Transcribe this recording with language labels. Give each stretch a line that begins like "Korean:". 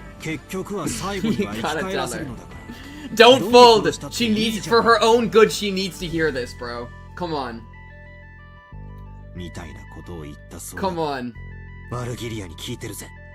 Japanese: 結局は最後には生き返らせるのだから
English: Don't fold. She needs, for her own good, she needs to hear this, bro. Come on.
Japanese: みたいなことを言ったそう
English: Come
Japanese: だ
English: on.
Japanese: バルギリアに聞いてるぜ